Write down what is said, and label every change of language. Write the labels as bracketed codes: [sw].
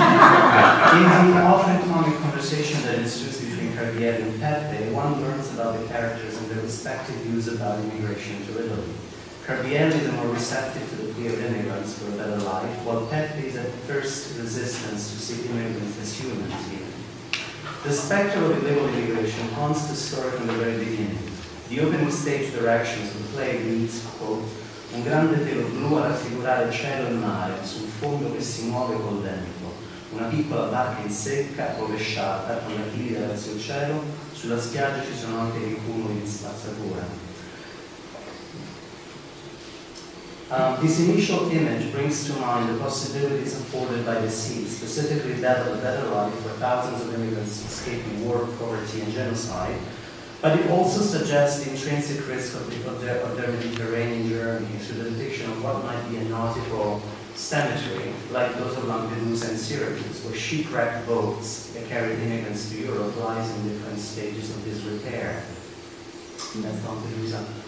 [en] In the often comic conversation that ensues between Carbieri and Peppe, one learns about the characters and their respective views about immigration to Italy. Carbieri is more receptive to the plea of immigrants for a better life, while Peppe is at first resistance to see immigrants as humans even. The spectre of illegal immigration haunts the story from the very beginning. The opening stage directions of the play reads, quote, [it] un grande telo blu a raffigurare il cielo e il mare sul fondo che si muove col vento, una piccola barca in secca, rovesciata, con la chiglia verso il cielo, sulla spiaggia ci sono anche dei cumuli di spazzatura. [en] This initial image brings to mind the possibilities afforded by the sea, specifically that of a better life for thousands of immigrants escaping war, poverty, and genocide, but it also suggests the intrinsic risk of their Mediterranean journey through the depiction of what might be a nautical cemetery, like those of Lampedusa and Syracuse, where shipwrecked boats that carried immigrants to Europe lies in different stages of disrepair. And that's Lampedusa.